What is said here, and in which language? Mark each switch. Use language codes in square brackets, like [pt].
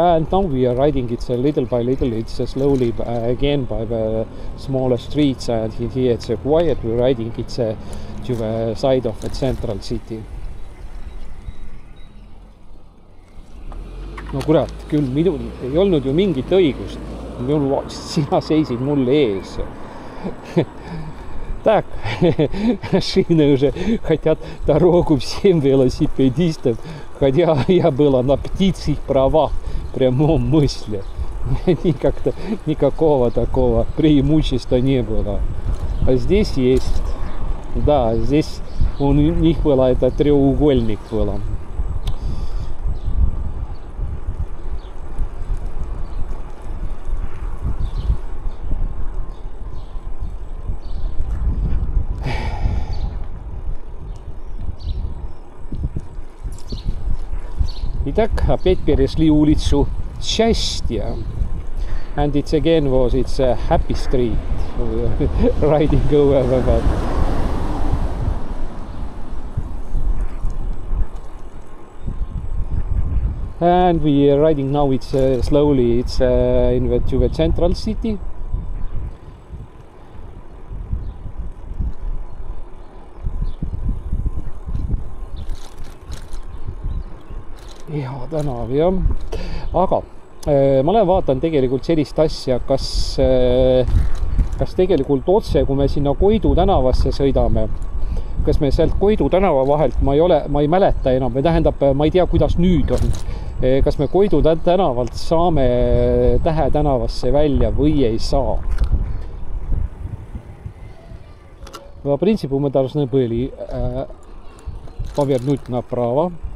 [en] And now we are riding it little by little. It's slowly again by the smaller streets. And here it's quiet. We're riding it to the side of the central city. [et] No kurat, küll minul ei olnud ju mingit õigust. Sina seisid mul ees. [ru] Так, машины уже хотят дорогу всем велосипедистам, хотя я была на птичьих правах в прямом смысле. Никакого такого преимущества не было. А здесь есть. Да, здесь у них было это треугольник было. Итак, опять перешли улицу Счастья. [en] And it's again it's a happy street. Riding over that. And we are riding now, it's slowly, it's to the central city. [et] Hea tänav, jah. Aga ma olen vaatan tegelikult sellist asja, kas tegelikult otse, kui me sinna Koidu tänavasse sõidame, kas me sealt Koidu tänava vahelt, ma ei mäleta enam, või tähendab, ma ei tea, kuidas nüüd on, kas me Koidu tänavalt saame Tähe tänavasse välja või ei saa. [ru] В принципе, мы должны были повернуть направо.